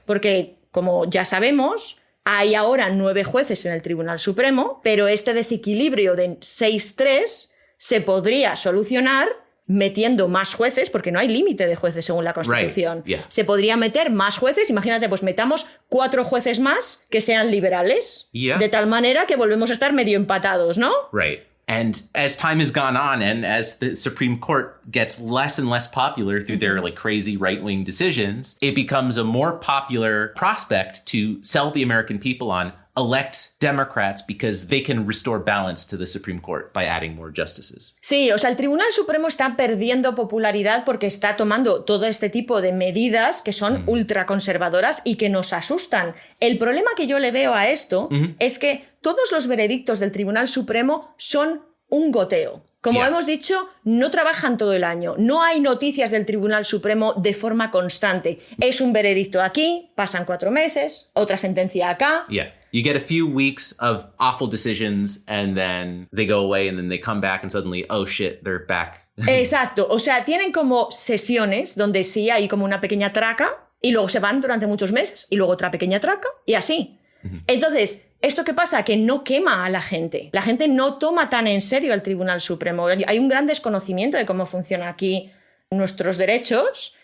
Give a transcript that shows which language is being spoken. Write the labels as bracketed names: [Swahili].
[Spanish] Porque, como ya sabemos, hay ahora 9 jueces en el Tribunal Supremo, pero este desequilibrio de 6-3 se podría solucionar metiendo más jueces, porque no hay límite de jueces según la Constitución. [English] Right. Yeah. [Spanish] Se podría meter más jueces, imagínate, pues metamos 4 jueces más que sean liberales, de tal manera que volvemos a estar medio empatados, ¿no? [English] Right. And as time has gone on and as the Supreme Court gets less and less popular through their like crazy right-wing decisions, it becomes a more popular prospect to sell the American people on elect Democrats because they can restore balance to the Supreme Court by adding more justices. [Spanish] Sí, o sea, el Tribunal Supremo está perdiendo popularidad porque está tomando todo este tipo de medidas que son ultraconservadoras y que nos asustan. El problema que yo le veo a esto es que todos los veredictos del Tribunal Supremo son un goteo. Como hemos dicho, no trabajan todo el año. No hay noticias del Tribunal Supremo de forma constante. Es un veredicto aquí, pasan 4 meses, otra sentencia acá. [English] Yeah. You get a few weeks of awful decisions and then they go away and then they come back and suddenly, oh shit, they're back. [Spanish] Exacto. O sea, tienen como sesiones donde sí hay como una pequeña traca y luego se van durante muchos meses y luego otra pequeña traca y así. Entonces, ¿esto qué pasa? Que no quema a la gente. La gente no toma tan en serio al Tribunal Supremo. Hay un gran desconocimiento de cómo funciona aquí nuestros derechos.